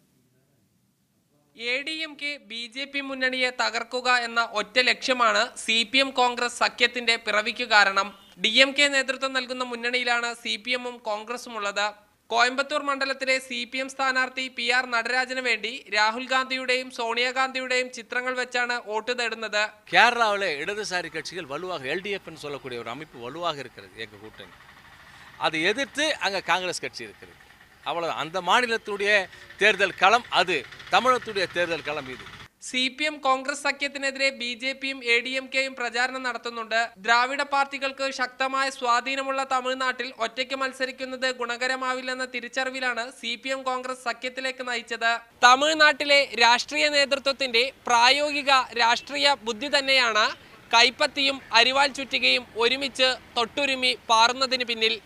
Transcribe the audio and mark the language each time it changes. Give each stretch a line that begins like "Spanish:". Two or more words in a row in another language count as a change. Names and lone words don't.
Malayalam: ADMK BJP മുന്നണിയെ തകർക്കുക എന്ന ഒറ്റ ലക്ഷ്യമാണ് സിപിഎം കോൺഗ്രസ് സഖ്യത്തിന്റെ പിറവിക്ക് കാരണം. DMK നേതൃത്വം നൽകുന്ന മുന്നണിയിലാണ് സിപിഎമ്മും കോൺഗ്രസും ഉള്ളത്. കോയമ്പത്തൂർ മണ്ഡലത്തിലെ സിപിഎം സ്ഥാനാർത്ഥി PR നടരാജന് വേണ്ടി രാഹുൽ ഗാന്ധിയുടെയും സോണിയാഗാന്ധിയുടെയും ചിത്രങ്ങൾ വെച്ചാണ് വോട്ട് തേടുന്നത്.
Tamil: கேரளாவில் இடதுசாரி கட்சிகள் வலுவாக LDFன்னு சொல்லக்கூடிய ஒரு அமைப்பு வலுவாக இருக்கிறது எங்க கூட்டணி. அதை எதிர்த்து அங்கே காங்கிரஸ் கட்சி இருக்கிறது. அவ்வளவு அந்த மாநிலத்துடைய தேர்தல் களம் அது, தமிழகத்துடைய தேர்தல் களம் இது.
Malayalam: സിപിഎം കോൺഗ്രസ് സഖ്യത്തിനെതിരെ BJPയും ADMKയും പ്രചാരണം നടത്തുന്നുണ്ട്. ദ്രാവിഡ പാർട്ടികൾക്ക് ശക്തമായ സ്വാധീനമുള്ള തമിഴ്നാട്ടിൽ ഒറ്റയ്ക്ക് മത്സരിക്കുന്നത് ഗുണകരമാവില്ലെന്ന തിരിച്ചറിവിലാണ് സിപിഎം കോൺഗ്രസ് സഖ്യത്തിലേക്ക് നയിച്ചത്. തമിഴ്നാട്ടിലെ രാഷ്ട്രീയ നേതൃത്വത്തിന്റെ പ്രായോഗിക രാഷ്ട്രീയ ബുദ്ധി തന്നെയാണ് കൈപ്പത്തിയും അരിവാൾ ചുറ്റികയും ഒരുമിച്ച് തൊട്ടുരുമി പാറുന്നതിന് പിന്നിൽ.